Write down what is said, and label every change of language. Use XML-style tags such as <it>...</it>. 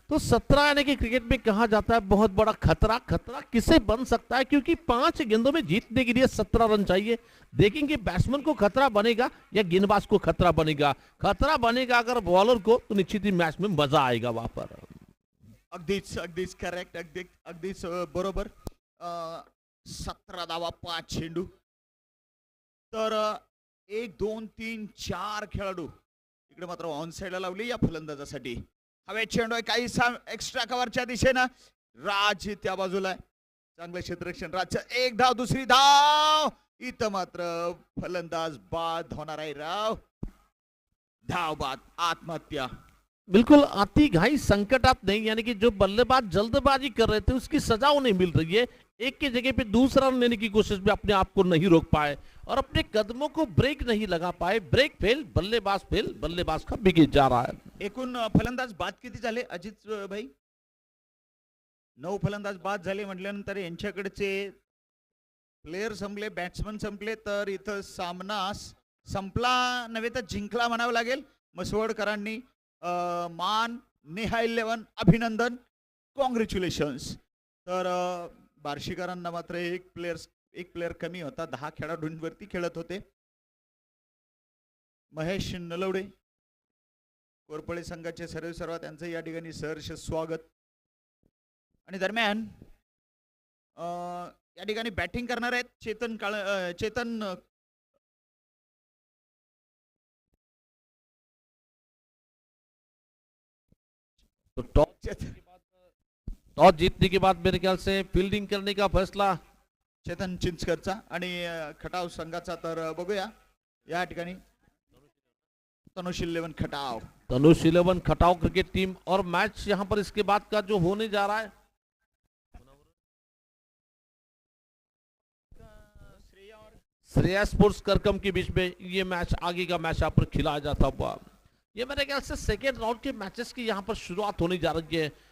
<hi>तो 17 यानी कि क्रिकेट में कहा जाता है बहुत बड़ा खतरा। खतरा किसे बन सकता है? क्योंकि 5 गेंदों में जीतने के लिए 17 रन चाहिए। देखेंगे बैट्समैन को खतरा बनेगा या गेंदबाज को खतरा बनेगा। खतरा बनेगा अगर बॉलर को, तो निश्चित ही मैच में मजा आएगा वहां पर।</hi> <mr>अगदीच करेक्ट, अगदीच बरोबर। 17 धावा, 5 चेंडू। तर 1, 2, 3, 4 खेळाडू इकडे मात्र ऑन साइडला लावली या फलंदाजासाठी। हवे चेंडू आहे काही एक्स्ट्रा कव्हरच्या दिशेनं। राज त्या बाजूला आहे, चांगलं क्षेत्ररक्षण। राजचं 1 धाव, दुसरी धाव। इथं मात्र फलंदाज बाद होणार आहे राव। धाव बाद, आत्महत्या।</mr> <hi>बिल्कुल</hi> <mr>आती घाई संकटात नहीं,</mr> <hi>यानी कि जो बल्लेबाज जल्दबाजी कर रहे थे उसकी सजा उन्हें मिल रही है। एक की जगह पे दूसरा रन लेने की कोशिश में अपने आप को नहीं रोक पाए और अपने कदमों को ब्रेक नहीं लगा पाए। ब्रेक फेल, बल्लेबाज का बिगड़ जा रहा है।</hi> <mr>एकूण फलंदाज बाद किती झाले अजित भाई? 9 फलंदाज बाद झाले म्हटल्यानंतर यांच्याकडचे प्लेयर संपले, बॅट्समन संपले, तर इथं सामना संपला नव्हे तर जिंकला म्हणावं लागेल। मसवडकरांनी मान नेहा 11 अभिनंदन, कॉंग्रॅच्युलेशन्स। तर बार्शीकरांना मात्र एक प्लेयर कमी होता, 10 खेळाडूंवरती खेळत होते। महेश नलवडे कोरपळे संघाचे सर्व त्यांचं या ठिकाणी सहर्ष स्वागत। आणि दरम्यान या ठिकाणी बॅटिंग करणार आहेत चेतन</mr> <hi>तो टॉस जीतने के बाद मेरे ख्याल से फील्डिंग करने का फैसला</hi> <mr>चेतन चिंचकरचा आणि खटाव संघाचा। तर बघूया या ठिकाणी तनुष 11 खटाव। Tanush 11 Khatav cricket team.</mr> <hi>और मैच यहां पर इसके बाद का जो होने जा रहा है, श्रेया स्पोर्ट्स करकम के बीच में ये मैच, आगे का मैच यहाँ पर खिलाया जाता हुआ। ये मेरे ख्याल से सेकेंड राउंड के मैचेस की यहाँ पर शुरुआत होने जा रही है।</hi>